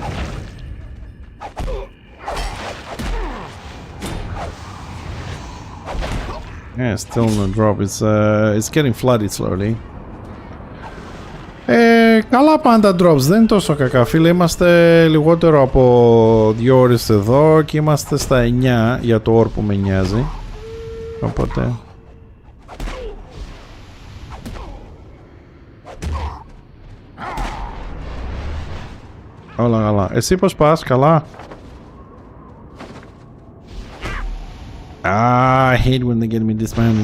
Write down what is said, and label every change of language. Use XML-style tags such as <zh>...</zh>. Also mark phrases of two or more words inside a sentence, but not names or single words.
<en>Yeah, still no drop. It's getting flooded slowly.</en> <el>Καλά πάντα drops, δεν είναι τόσο κακά φίλε. Είμαστε λιγότερο από 2 ώρες εδώ και είμαστε στα 9 για το ore που με νοιάζει. Οπότε... όλα καλά. Εσύ πως πας, καλά?</el> <en>I hate when they get me dismounted.</en>